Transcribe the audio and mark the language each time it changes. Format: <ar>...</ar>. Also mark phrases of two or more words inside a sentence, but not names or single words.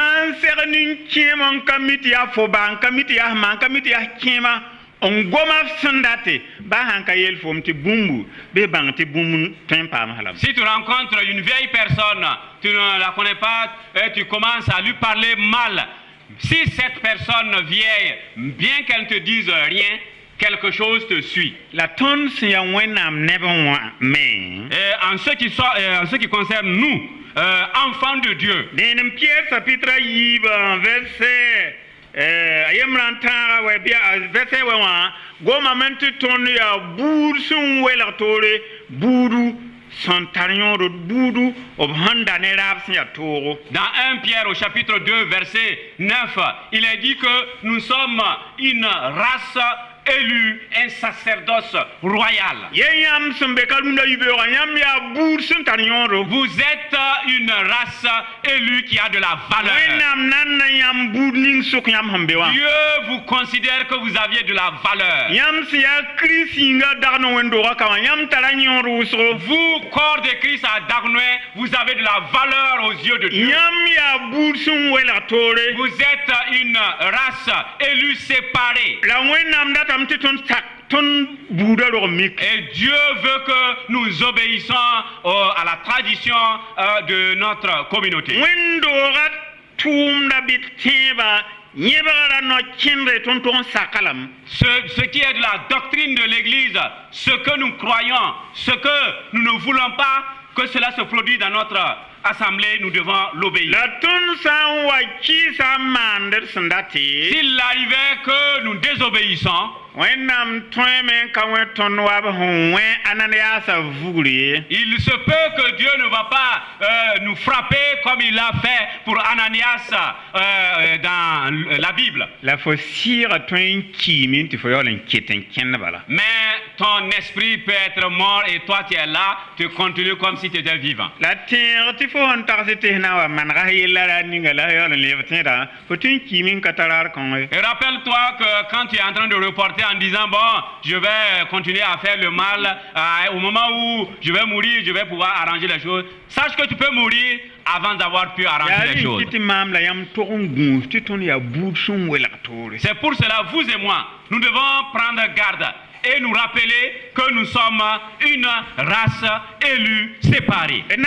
<fr>Si tu rencontres une vieille personne, tu ne la connais pas, et tu commences à lui parler mal, si cette personne vieille, bien qu'elle ne te dise rien, quelque chose te suit. En ce qui concerne nous, enfants de Dieu,</fr> <mos>yemran tãaga wa bɩa vɛsɛ wa wã goma me tɩ tõnd yaa buud sẽn welg toore buudu sẽn tar yõodo buudu b sẽn da ne raab sẽn yaa toogo.</mos> <fr>Dans 1 Pierre au chapitre 2 verset 9, il est dit que nous sommes une race élue, un sacerdoce royal.</fr> <mos>Yam sẽn be ka rũndã yibeoogã yãmb yaa buud sẽn tar yõodo.</mos> <fr>Vous êtes une race élue qui a de la valeur.</fr> <mos>Wẽnnaam nan na yãmb buud ning sʋk yãmb sẽn be wã.</mos> <fr>Dieu vous considère que vous aviez de la valeur.</fr> <mos>Yãmb sẽn yaa Kirist yĩnga dag ne wẽn-doogã ka wã yãmb tara yõod wʋsgo.</mos> <fr>Vous, corps de Christ à Dagnoé, vous avez de la valeur aux yeux de Dieu.</fr> <mos>Yãmb yaa buud sẽn welg toore.</mos> <fr>Vous êtes une race élue séparée.</fr> <mos>La wẽnnaam datame tɩ tõnd sak tõnd buudã rog mik.</mos> <fr>Et Dieu veut que nous obéissons à la tradition de notre communauté.</fr> <mos>Wẽn-doogã tʋʋmda bɩ tẽebã yẽbgra no-kẽndre tõnd tog n sakalam.</mos> <fr>Ce qui est de la doctrine de l'Église, ce que nous croyons, ce que nous ne voulons pas que cela se produise dans notre assemblée, nous devons l'obéir.</fr> <mos>La tõnd sã n wa kɩɩsa n maandr sẽn dat tɩ</mos> <fr>S'il arrivait que nous désobéissons,</fr> <mos>wẽnnaam tõeme n ka wẽ tõnd wa b sẽn wẽ Ananiasa vugre.</mos> <fr>il se peut que Dieu ne va pas nous frapper comme il l'a fait pour Ananias dans la Bible.</fr> <mos>La fo sɩɩga tõe n kiime tɩ fo yaool n ket n kẽnd bala.</mos> <fr>Mais ton esprit peut être mort et toi tu es là, tu continues comme si tu étais vivant.</fr> <mos>La tẽeg tɩ fo sẽn tags tɩ sẽn na n wa manega yella ra ninga la yaool n leb tẽeda fo tõe n kiime n ka tar arkõnge.</mos> <fr>Et rappelle-toi que quand tu es en train de reporter en disant bon, je vais continuer à faire le mal, au moment où je vais mourir, je vais pouvoir arranger les choses. Sache que tu peux mourir avant d'avoir pu arranger les choses. C'est pour cela, vous et moi, nous devons prendre garde et nous rappeler que nous sommes une race élue, séparée.</fr>